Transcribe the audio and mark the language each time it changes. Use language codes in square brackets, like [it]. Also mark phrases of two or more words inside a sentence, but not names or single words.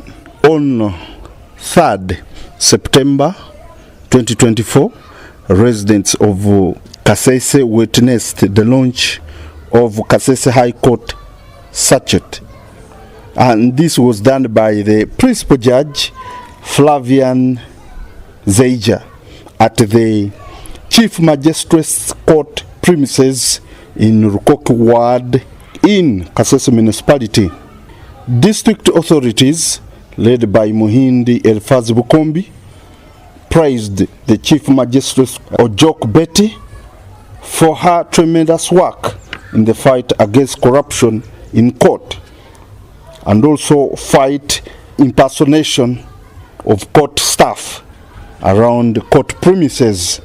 [en] On 3rd September 2024, residents of Kasese witnessed the launch of Kasese High Court Circuit, and this was done by the principal judge Flavian Zeija at the Chief Magistrate's Court premises in Rukoki Ward in Kasese municipality. District authorities led by Muhindi Eliphaz Bukombi praised the Chief Magistrate Ojok Betty for her tremendous work in the fight against corruption in court and also fight impersonation of court staff around court premises.